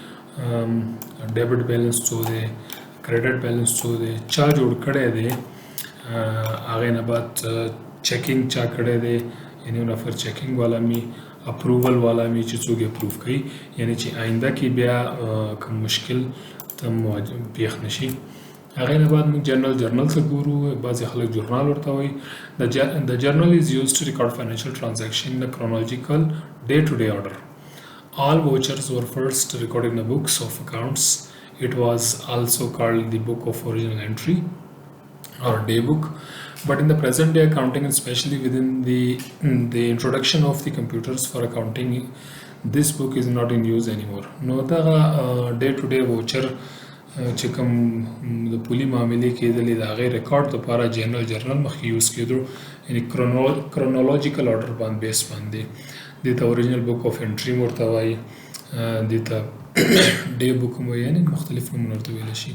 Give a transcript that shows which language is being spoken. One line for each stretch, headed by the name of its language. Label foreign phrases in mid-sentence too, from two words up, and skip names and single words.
English: debit balance
Pashto: څو دی،
English: credit balance
Pashto: څو دی، چا جوړ کړی دی، هغې نه بعد چیکینګ چا کړی دی، یعنې یو نفر چیکینګ والا می، اپروول والا می چې څوک یې اپروف کوي، یعنې چې آینده کې بیا کوم مشکل ته پیښ نه شي. هغې نه بعد موږ جرنل ته ګورو. بعضې خلک جورنال ورته وایي.
English: The journal is used to record financial transaction in a chronological day-to-day order. All vouchers were first recorded in the books of accounts. It was also called the book of original entry or day book. But in the present day accounting, especially within the introduction of the computers for accounting, this book is not in use anymore.
Pashto: نو دغه
English: day-to-day voucher
Pashto: چې کوم د پولي معاملې کېدلې د هغې ریکارډ دپاره جرنل مخکې یوز کېدو، یعنې
English: chronological order
Pashto: باندې بیس باندې. دې ته
English: original book of entry
Pashto: ورته وایي، دې ته
English: day book
Pashto: هم وایي، یعنې مختلف نومونه ورته ویلی شي.